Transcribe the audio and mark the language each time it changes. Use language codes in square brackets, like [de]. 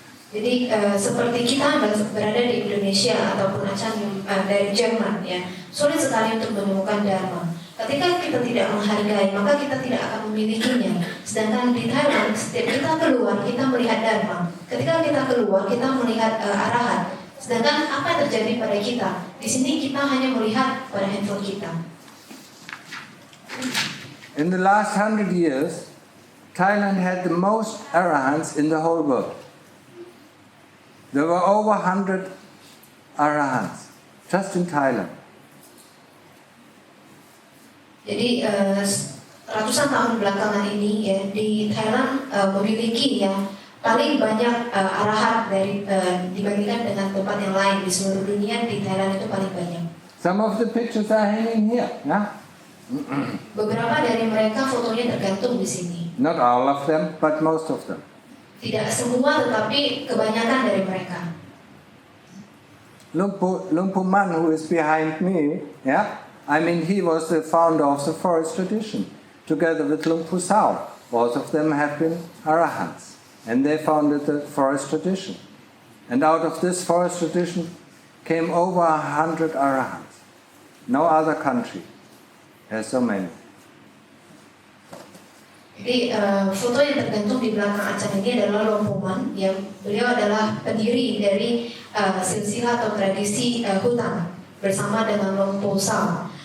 [id] Jadi seperti kita berada di Indonesia ataupun Ajahn dari Jerman, ya, sulit sekali untuk menemukan Dharma. Ketika kita tidak menghargai, maka kita tidak akan memilikinya. Sedangkan di Thailand, setiap kita keluar, kita melihat Dharma. Ketika kita keluar, kita melihat arahat. Sedangkan apa yang terjadi pada kita? Di sini kita hanya melihat pada handphone kita. [en] In the last 100 years, Thailand had the most arahants in the whole world. There were over 100 arahants just in Thailand. [id] Jadi ratusan tahun belakangan ini, ya, di Thailand memiliki yang paling banyak arahat dari dibandingkan dengan tempat yang lain di seluruh dunia. Di Thailand itu paling banyak. [en] Some of the pictures are hanging here. Yeah? [id] Beberapa dari mereka fotonya tergantung di sini. [en] Not all of them, but most of them. [id] Tidak semua, tetapi kebanyakan dari mereka. [en] Lumpu Man, who is behind me, yeah, I mean, he was the founder of the forest tradition, together with Lumpu Sao. Both of them have been arahants, and they founded the forest tradition. And out of this forest tradition came over 100 arahants. No other country has so many. [id] Jadi foto yang tergantung di belakang Ajahn ini adalah Lompoman, yang beliau adalah pendiri dari silsilah atau tradisi hutan bersama dengan Lompo Sao.